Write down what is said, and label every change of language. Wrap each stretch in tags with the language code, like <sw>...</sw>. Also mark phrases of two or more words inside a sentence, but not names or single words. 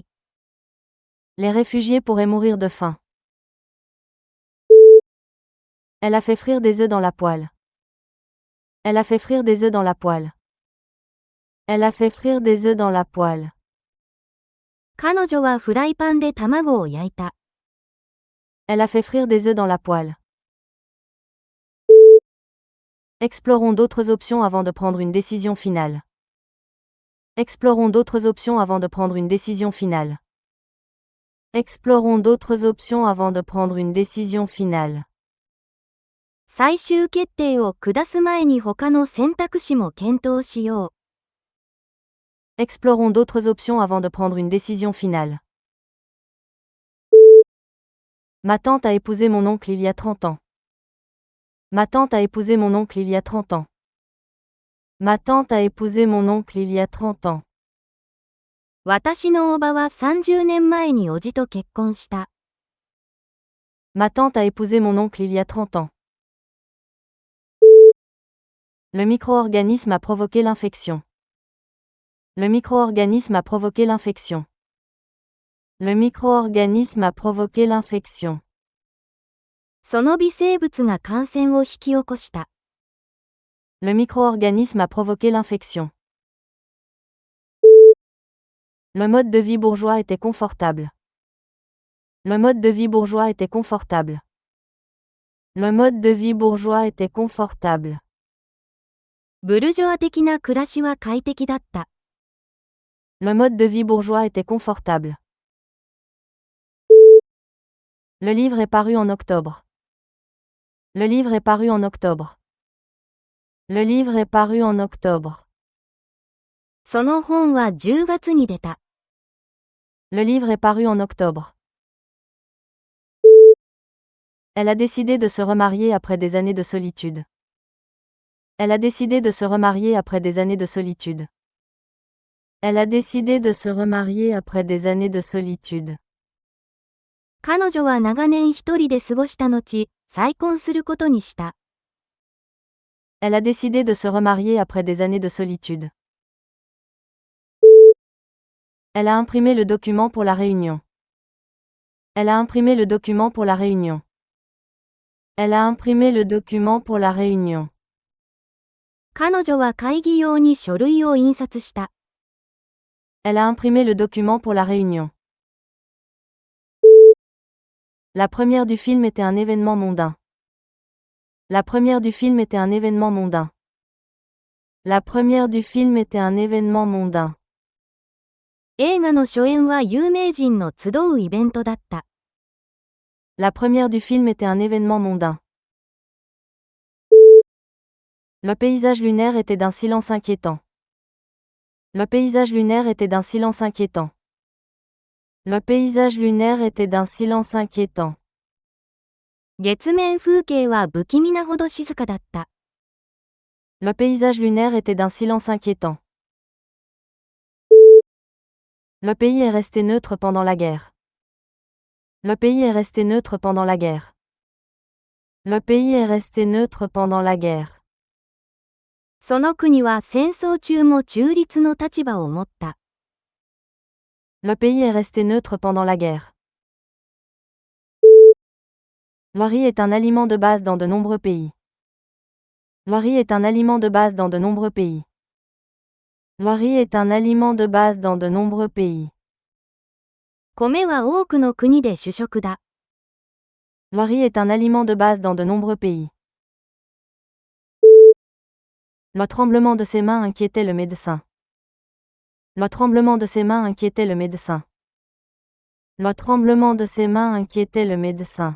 <fr>Les réfugiés pourraient mourir de faim. Elle a fait frire des œufs dans la poêle. Elle a fait frire des œufs dans la poêle. Elle a fait frire des œufs dans la poêle.</fr> <ja>彼女はフライパンで卵を焼いた。</ja> <fr>Elle a fait frire des œufs dans la poêle. Explorons d'autres options avant de prendre une décision finale. Explorons d'autres options avant de prendre une décision finale. Explorons d'autres options avant de prendre une décision finale.</fr> <ja>最終決定を下す前に他の選択肢も検討しよう。</ja> <fr>Explorons d'autres options avant de prendre une décision finale. Ma tante a épousé mon oncle il y a 30 ans. Ma tante a épousé mon oncle il y a 30 ans. Ma tante a épousé mon oncle il y a 30 ans.</fr> <ja>私のおばは30年前におじと結婚した。</ja> <fr>Ma tante a épousé mon oncle il y a 30 ans. Le micro-organisme a provoqué l'infection. Le micro-organisme a provoqué l'infection. Le micro-organisme a provoqué l'infection.</fr> <ja>その微生物が感染を引き起こした。</ja> <fr>Le micro-organisme a provoqué l'infection. Le mode de vie bourgeois était confortable. Le mode de vie bourgeois était confortable. Le mode de vie bourgeois était confortable.</fr> <ja>ブルジョア的な暮らしは快適だった。</ja> <fr>Le mode de vie bourgeois était confortable. Le livre est paru en octobre. Le livre est paru en octobre. Le livre est paru en octobre.</fr> <ja>その本は10月に出た。</ja> <fr>Le livre est paru en octobre. Elle a décidé de se remarier après des années de solitude. Elle a décidé de se remarier après des années de solitude. Elle a décidé de se remarier après des années de solitude.</fr> <ja>彼女は長年一人で過ごした後、再婚することにした。</ja> <fr>Elle a décidé de se remarier après des années de solitude. Elle a imprimé le document pour la réunion. Elle a imprimé le document pour la réunion. Elle a imprimé le document pour la réunion.</fr> <ja>彼女は会議用に書類を印刷した。</ja> <fr>Elle a imprimé le document pour la réunion. La première du film était un événement mondain. La première du film était un événement mondain. La première du film était un événement mondain.</fr> <ja>映画の初演は有名人の集うイベントだった。</ja> <fr>La première du film était un événement mondain. Le paysage lunaire était d'un silence inquiétant. Le paysage lunaire était d'un silence inquiétant. Le paysage lunaire était d'un silence inquiétant.</fr> <ja>月面風景は不気味なほど静かだった。</ja> <fr>Le paysage lunaire était d'un silence inquiétant. Le pays est resté neutre pendant la guerre. Le pays est resté neutre pendant la guerre. Le pays est resté neutre pendant la guerre.</fr> <ja>その国は戦争中も中立の立場を持った。</ja> <fr>Le pays est resté neutre pendant la guerre. Le riz est un aliment de base dans de nombreux pays. Le riz est un aliment de base dans de nombreux pays. Le riz est un aliment de base dans de nombreux pays.</fr> <ja>米は多くの国で主食だ。</ja> <fr>Le riz est un aliment de base dans de nombreux pays. Le tremblement de ses mains inquiétait le médecin. Le tremblement de ses mains inquiétait le médecin. Le tremblement de ses mains inquiétait le médecin.</fr>